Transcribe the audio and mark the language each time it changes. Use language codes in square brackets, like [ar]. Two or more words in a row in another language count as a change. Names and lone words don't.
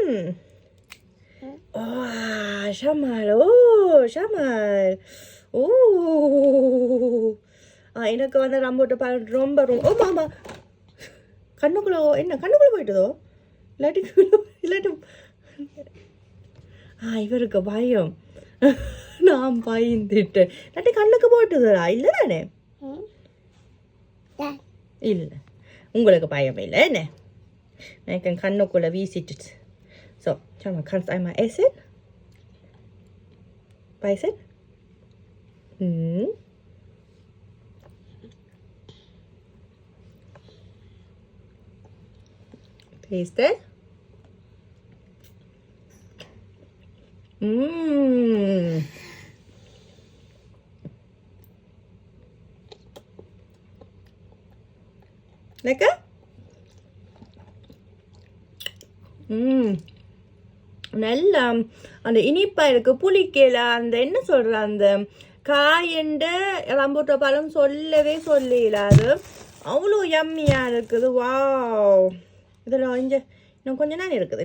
[ta] ஓ ஷமால், ஓ ஷமால், ஓ எனக்கு வந்து ரம்பூட்ட பழம் ரொம்ப ஓ மாமா கண்ணுக்குள்ளே என்ன கண்ணுக்குள்ளே போயிட்டுதோ இல்லாட்டி இவருக்கு பயம். நான் பயந்துட்டேன். இல்லாட்டி கண்ணுக்கு போயிட்டுதா? இல்லை தானே? இல்லை உங்களுக்கு பயம் இல்லை என்ன? எனக்கு கண்ணுக்குள்ளே வீசிட்டு. ஸோ சாமா [de] kannst einmal essen? [en] Beißen? Taste it. [de] Lecker? [ta] நல்லா அந்த இனிப்பாக இருக்குது. புளிக்கல அந்த என்ன சொல்கிற அந்த காயண்ட ரம்பூட்ட பழம் சொல்லவே சொல்லிடாது. அவ்வளோ யம்மியாக இருக்குது. வாவ் இதில் இங்கே இன்னும் கொஞ்ச நேரம் இருக்குது.